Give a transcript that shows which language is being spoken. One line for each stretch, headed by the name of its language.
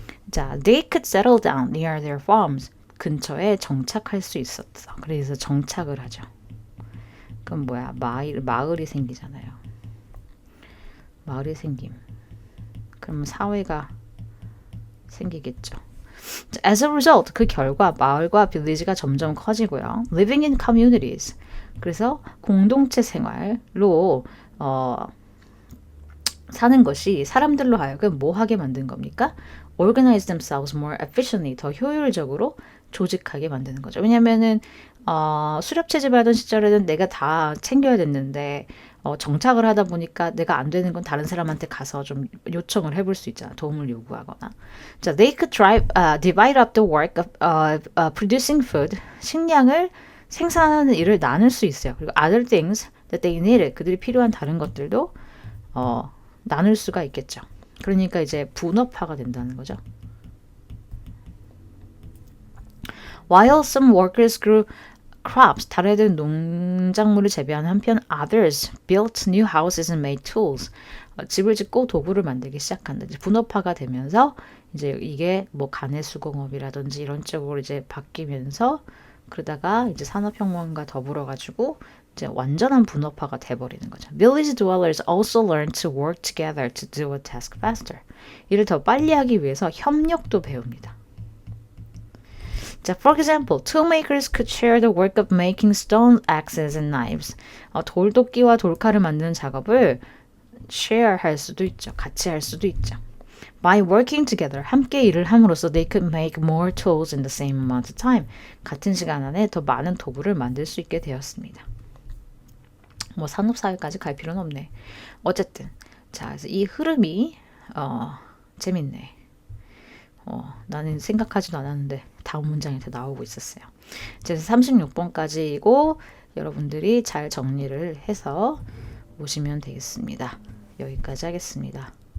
English: 자, they could settle down near their farms.
Korean: 근처에 정착할 수 있었어. 그래서 정착을 하죠. 그럼 뭐야? 마을이 생기잖아요. 마을이 생김. 그러면 사회가 생기겠죠.
English: As a result,
Korean: 그 결과 마을과 village가 점점 커지고요.
English: Living in communities.
Korean: 그래서 공동체 생활로 사는 것이 사람들로 하여금 뭐 하게 만든 겁니까?
English: Organize themselves more efficiently.
Korean: 더 효율적으로 조직하게 만드는 거죠. 왜냐면은 수렵 채집하던 시절에는 내가 다 챙겨야 됐는데 정착을 하다 보니까 내가 안 되는 건 다른 사람한테 가서 좀 요청을 해볼 수 있잖아. 도움을 요구하거나.
English: 자, they could divide up the work of producing food.
Korean: 식량을 생산하는 일을 나눌 수 있어요.
English: 그리고 other things that they needed.
Korean: 그들이 필요한 다른 것들도 나눌 수가 있겠죠. 그러니까 이제 분업화가 된다는 거죠.
English: While some workers grew crops,
Korean: 다른 애들은 농작물을 재배하는 한편
English: others built new houses and made tools.
Korean: 집을 짓고 도구를 만들기 시작한다. 이제 분업화가 되면서 이제 이게 뭐 가내수공업이라든지 이런 쪽으로 이제 바뀌면서 그러다가 이제 산업혁명과 더불어 가지고 이제 완전한 분업화가 돼버리는 거죠.
English: Village dwellers also learn to work together to do a task faster.
Korean: 일을 더 빨리 하기 위해서 협력도 배웁니다.
English: 자, for example, toolmakers could share the work of making stone axes and knives.
Korean: 돌도끼와 돌칼을 만드는 작업을 share 할 수도 있죠. 같이 할 수도 있죠.
English: By working together,
Korean: 함께 일을 함으로써
English: they could make more tools in the same amount of time.
Korean: 같은 시간 안에 더 많은 도구를 만들 수 있게 되었습니다. 뭐 산업사회까지 갈 필요는 없네. 어쨌든 자, 그래서 이 흐름이 재밌네. 나는 생각하지도 않았는데 다음 문장에 다 나오고 있었어요. 그래서 36번까지이고 여러분들이 잘 정리를 해서 오시면 되겠습니다. 여기까지 하겠습니다.